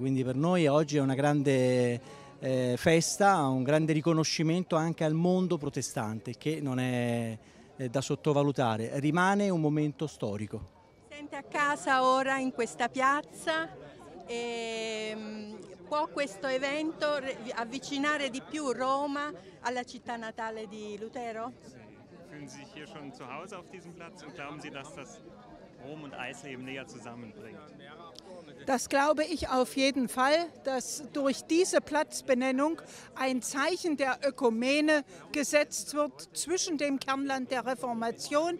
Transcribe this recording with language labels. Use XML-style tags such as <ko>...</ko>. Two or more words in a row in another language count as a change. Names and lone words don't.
<it>Quindi per noi oggi è una grande festa, un grande riconoscimento anche al mondo protestante, che non è da sottovalutare, rimane un momento storico. Sente a casa ora in questa piazza? Può questo evento avvicinare di più Roma alla città natale di Lutero?</it> <de>Fühlen Sie sich hier schon zu Hause auf diesem Platz und glauben Sie, dass das Rom und Eisleben näher zusammenbringt? Das glaube ich auf jeden Fall, dass durch diese Platzbenennung ein Zeichen der Ökumene gesetzt wird zwischen dem Kernland der Reformation.</de>